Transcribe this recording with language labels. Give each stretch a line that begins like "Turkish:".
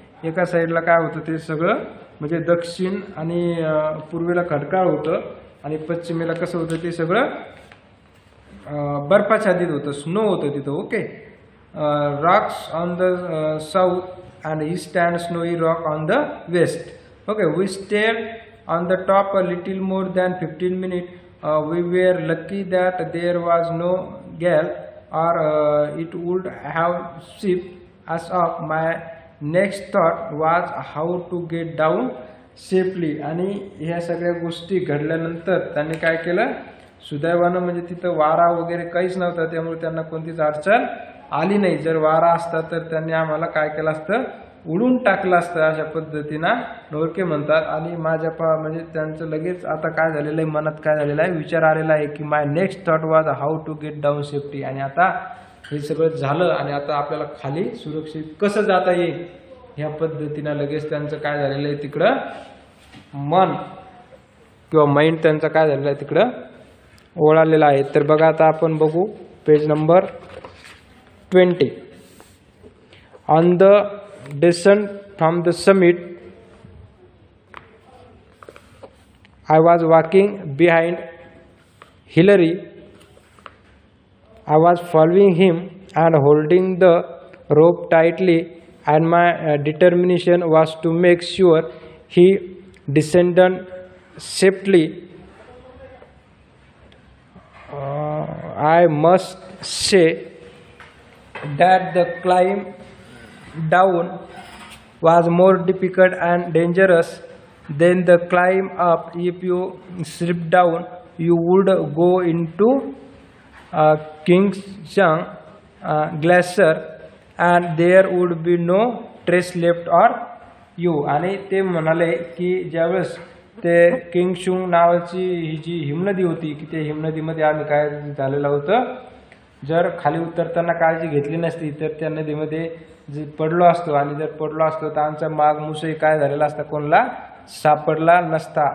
Marathi: एका साईडला काय होतं ते सगळं म्हणजे दक्षिण आणि पूर्वेला खडकाळ होतं आणि पश्चिमेला कसं होतं ते सगळं बर्फाच्छादित होतं, स्नो होतं तिथं.
English: Okay, rocks on the south and east and snowy rock on the west. Okay, we stayed on the top a little more than 15 minutes. We were lucky that there was no gale or it would have swept us off. My next thought was how to get down safely.
Marathi: आणि ह्या सगळ्या गोष्टी घडल्यानंतर त्यांनी काय केलं, सुदैवानं म्हणजे तिथं वारा वगैरे काहीच नव्हता, त्यामुळे त्यांना कोणतीच अडचण आली नाही. जर वारा असता तर त्यांनी आम्हाला काय केलं असतं, उडून टाकलं असतं. अशा पद्धतीनं नौके म्हणतात. आणि माझ्या म्हणजे त्यांचं लगेच आता काय झालेलं आहे, मनात काय झालेलं आहे, विचार आलेला आहे की
English: My next thought was how to get down safety.
Marathi: आणि आता हे सगळं झालं आणि आता आपल्याला खाली सुरक्षित कसं जाता येईल ह्या पद्धतीनं लगेच त्यांचं काय झालेलं आहे, तिकडं मन किंवा माइंड त्यांचं काय झालेलं आहे तिकडं ओळालेलं आहे. तर बघा आता आपण बघू page number 20.
English: On the descent from the summit, I was walking behind Hillary. I was following him and holding the rope tightly, and my determination was to make sure he descended safely. I must say that the climb down was more difficult and dangerous than the climb up. If you slipped down, you would go into Kingshan Glacier and there would be no trace left of you.
Marathi: आणि ते म्हणाले की ज्यावेळेस ते किंगशुंग नावाची ही जी हिमनदी होती की ते हिमनदीमध्ये आम्ही काय झालेलं होतं, जर खाली उतरताना काळजी घेतली नसती तर त्या नदीमध्ये जे पडलो असतो आणि जर पडलो असतो तर आमचा माग मुसई काय झालेला असता, कोणाला सापडला नसता.